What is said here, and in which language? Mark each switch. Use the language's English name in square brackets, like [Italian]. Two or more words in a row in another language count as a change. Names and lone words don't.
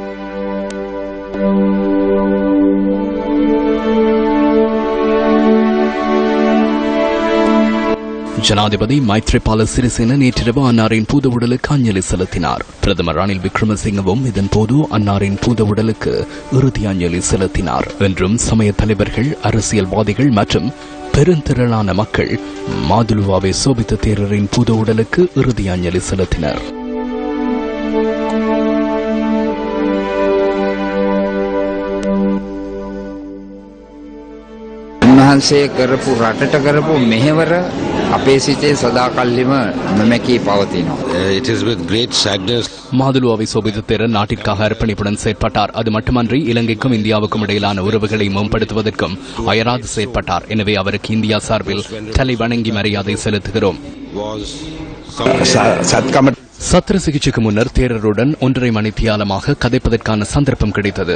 [Tamil] ஜனாதிபதி மைத்ரிபால சிறிசேன நேற்றிரவு அன்னாரின் பூத உடலுக்கு அஞ்சலி செலுத்தினார். பிரதமர் ரணில் விக்ரமசிங்கவும் இதன்போது அன்னாரின் பூத உடலுக்கு இறுதி அஞ்சலி செலுத்தினார். என்றும் சமய தலைவர்கள், அரசியல்வாதிகள் மற்றும் பெருந்திரளான மக்கள் மாதுலுவாவே சோபித்த தேரரின் பூத உடலுக்கு இறுதி அஞ்சலி செலுத்தினர். [Sinhala] උන්වහන්සේ කරපු රටට කරපු මෙහෙවර අපේ සිතේ සදාකල්ලිම නොමැකී පවතිනවා. [English] It is with great sadness. [Tamil] மாதுலுவாவே சோபித்த தேரர் நாட்டிற்காக அர்ப்பணிப்புடன் செயற்பட்டார். அது மட்டுமன்றி இலங்கைக்கும் இந்தியாவுக்கும் இடையிலான உறவுகளை மேம்படுத்துவதற்கும் அயராது செயற்பட்டார். எனவே அவருக்கு இந்தியா சார்பில் தலை வணங்கி மரியாதை செலுத்துகிறோம். சத்திர சிகிச்சைக்கு முன்னர் தேரருடன் 1.5 மணித்தியாலமாக கதைப்பதற்கான சந்தர்ப்பம் கிடைத்தது.